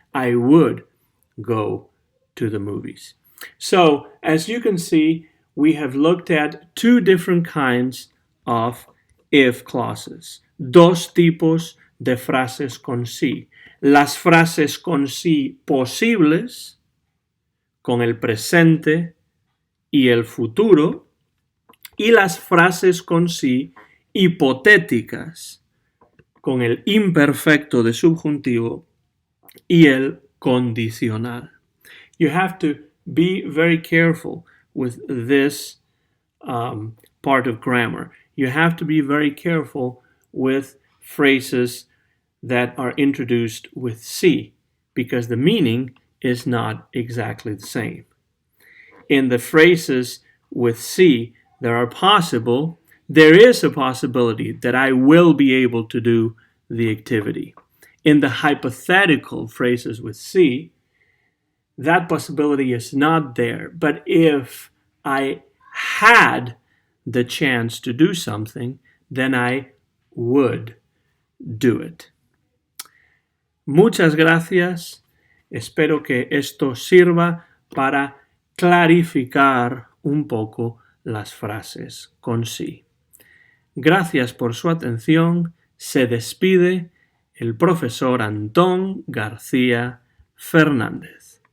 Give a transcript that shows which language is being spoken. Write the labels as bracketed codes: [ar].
[en] I would go to the movies. So, as you can see, we have looked at two different kinds of if clauses. [es] Dos tipos de frases con sí. Las frases con sí posibles, con el presente y el futuro, y las frases con sí hipotéticas, con el imperfecto de subjuntivo y el condicional. [en] You have to be very careful with this part of grammar. You have to be very careful with phrases that are introduced with sí, because the meaning is not exactly the same. In the phrases with sí that are possible, there is a possibility that I will be able to do the activity. In the hypothetical phrases with sí, that possibility is not there. But if I had the chance to do something, then I would do it. [es] Muchas gracias. Espero que esto sirva para clarificar un poco las frases con sí. Gracias por su atención. Se despide el profesor Antón García Fernández.